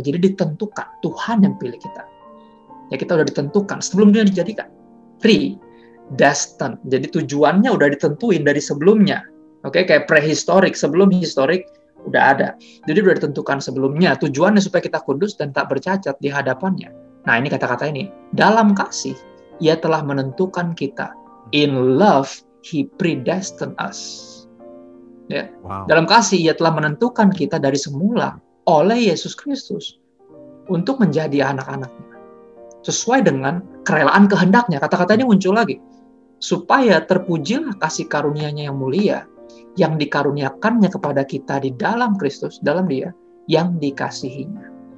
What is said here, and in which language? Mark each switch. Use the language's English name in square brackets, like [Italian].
[Indonesian] Jadi ditentukan, Tuhan yang pilih kita. Ya, kita udah ditentukan sebelum dunia dijadikan. Predestined. Jadi tujuannya udah ditentuin dari sebelumnya. Oke, kayak prehistorik, sebelum historik udah ada. Jadi udah ditentukan sebelumnya. Tujuannya supaya kita kudus dan tak bercacat di hadapannya. Nah, ini kata-kata ini. Dalam kasih, Ia telah menentukan kita. [English] In love, He predestined us. [Indonesian] Ya. Wow. Dalam kasih, Ia telah menentukan kita dari semula oleh Yesus Kristus untuk menjadi anak-anak-Nya. Sesuai dengan kerelaan kehendak-Nya. Kata-kata ini muncul lagi. Supaya terpujilah kasih karunia-Nya yang mulia, yang dikaruniakannya kepada kita di dalam Kristus, dalam Dia, yang dikasihinya.